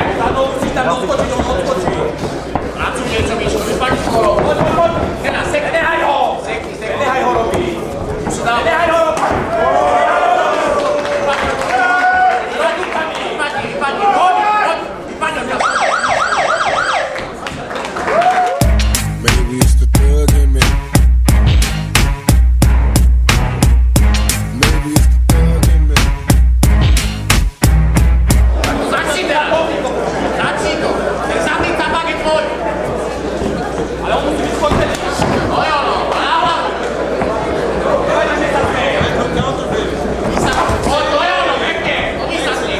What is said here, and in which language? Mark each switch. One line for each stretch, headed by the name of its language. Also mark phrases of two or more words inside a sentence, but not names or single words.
Slovak: Zadnou musí tam odskočiť, on odskočí. Pracuj niečo, Miško, vypadni skoro. Poď. Nehaj ho! Nehaj ho robiť. Už si dal. Nehaj ho robiť. Vypadni, poď, vypadni od ňa.
English: Maybe it's the thug in me. Maybe it's the thug in me.
Slovak: Začni to. Ten zadný tabak je tvoj. Ale on musí vyskočiť. To je ono, a na hlavu. Poď, to je ono, pekne. Hodí sa s ním.